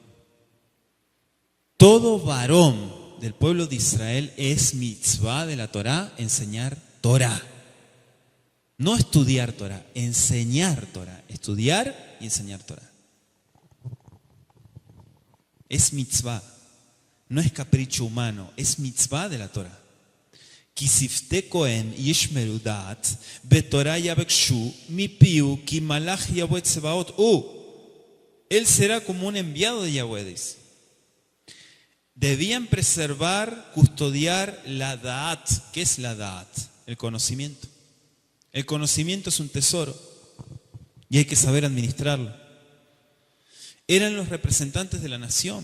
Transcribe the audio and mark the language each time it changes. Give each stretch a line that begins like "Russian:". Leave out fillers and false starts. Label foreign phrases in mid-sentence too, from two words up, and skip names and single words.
Spanish: Todo varón del pueblo de Israel es mitzvah de la Torá enseñar Torá. No estudiar Torá, enseñar Torá. Estudiar y enseñar Torá. Es mitzvah. No es capricho humano, es mitzvah de la Torá.
Hebrew: כי שפתי כהן ישמרו דעת, בתורה יבקשו מפיהו כי מלאך יהוה צבאות הוא.
Spanish: Él será como un enviado de Yahweh, dice. Debían preservar, custodiar la da'at. ¿Qué es la da'at? El conocimiento. El conocimiento es un tesoro y hay que saber administrarlo. Eran los representantes de la nación.